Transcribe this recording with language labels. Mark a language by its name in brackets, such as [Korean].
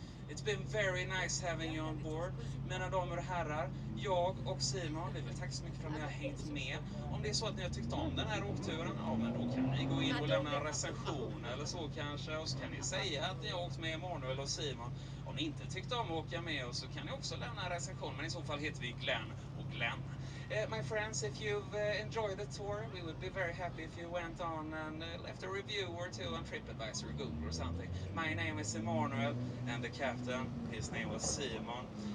[English] It's been very nice having you on board. [Swedish] Mina damer och herrar, jag och Simon, vi vill tacka så mycket för att ni har hängt med. Om det är så att ni har tyckt om den här åkturen, ja men då kan ni gå in och lämna en recension eller så kanske. Och så kan ni säga att ni har åkt med Emanuel och Simon. Om ni inte tyckte om att åka med oss så kan ni också lämna en recension. Men i så fall heter vi Glenn och Glenn. [English] My friends, if you've enjoyed the tour, we would be very happy if you went on and left a review or two on TripAdvisor or Google or something. My name is Emanuel, and the captain, his name was Simon.